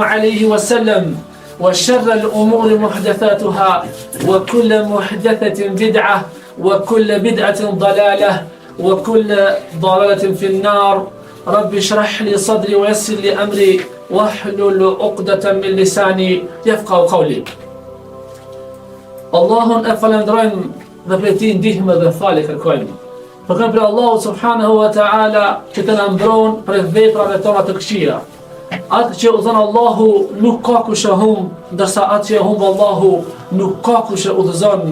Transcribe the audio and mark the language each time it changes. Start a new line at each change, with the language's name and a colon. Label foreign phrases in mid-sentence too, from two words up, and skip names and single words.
Arabic: عليه وسلم وشر الأمور محدثاتها وكل محدثة بدعة وكل بدعة ضلالة وكل ضلالة في النار رب اشرح لي صدري ويسر لي أمري واحلل عقدة من لساني يفقهوا قولي
Albanian: Allahun e falenderojmë dhe prej tij ndihmë dhe falje kërkojmë. Kërkojmë për Allahu
Arabic: سبحانه وتعالى
Albanian: që të na mbron për veprave tona të këqija. Atë që udhëzon Allahu nuk ka kush e humb, ndërsa atë që e humb Allahu nuk ka kush e udhëzon.